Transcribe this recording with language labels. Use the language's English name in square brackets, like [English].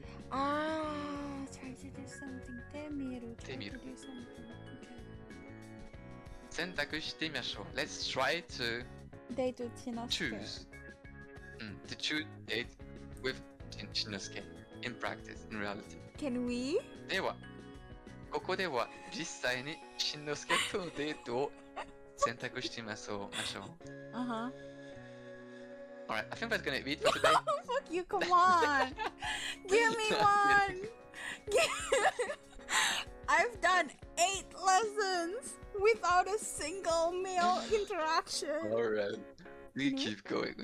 [English] Ah, try to do something. Temiru. Try to [Japanese] てみる. [English] do something. Okay. [Japanese] 選択してみましょう. [English] Let's try to Date with Shinosuke. choose. To choose date with Shinnosuke in practice, in reality. Can we? [Japanese] では、ここでは実際にShinnosukeとのデートを選択してみましょう。 [English] Uh-huh. Alright, I think that's gonna be it for today. Fuck you, come on. Give me one. I've done 8 lessons without a single male interaction. Alright. We keep going, we